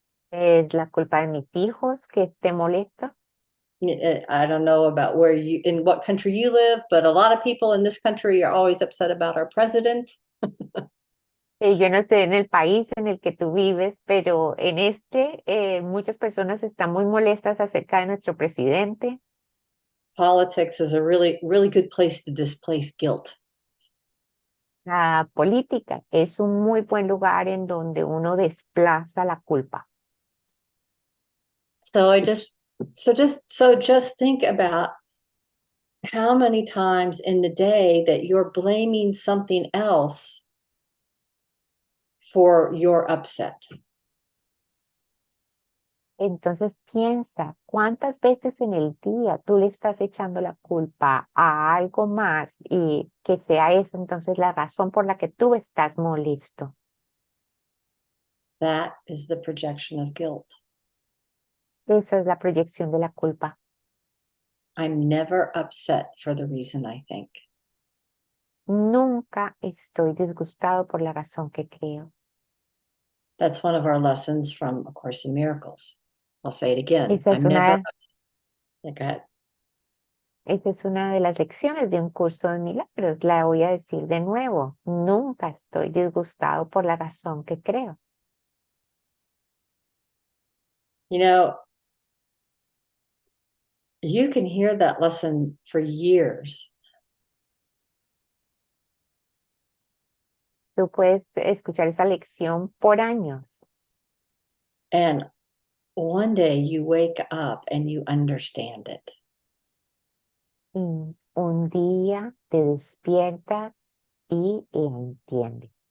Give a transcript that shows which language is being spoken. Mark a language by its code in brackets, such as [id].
[es] Es la culpa de mis hijos que esté molesto. [en] I don't know about in what country you live, but a lot of people in this country are always upset about our president. [es] Yo no sé en el país en el que tú vives, pero en muchas personas están muy molestas acerca de nuestro presidente. [en] Politics is a really, really good place to displace guilt. [es] La política es un muy buen lugar en donde uno desplaza la culpa. [en] So just think about how many times in the day that you're blaming something else for your upset. [es] Entonces piensa, ¿cuántas veces en el día tú le estás echando la culpa a algo más y que sea esa entonces la razón por la que tú estás molesto? [en] That is the projection of guilt. [es] Esa es la proyección de la culpa. [en] I'm never upset for the reason I think. [es] Nunca estoy disgustado por la razón que creo. [en] That's one of our lessons from A Course in Miracles. I'll say it again. [es] Esa es [en] I'm never. [es] una, [en] Go ahead. [es] esta es una de las lecciones de un curso de milagros. La voy a decir de nuevo. Nunca estoy disgustado por la razón que creo. [en] You know, you can hear that lesson for years. [es] Tú puedes escuchar esa lección por años. [en] And one day you wake up and you understand it. [es] Y un día te despiertas y la entiendes.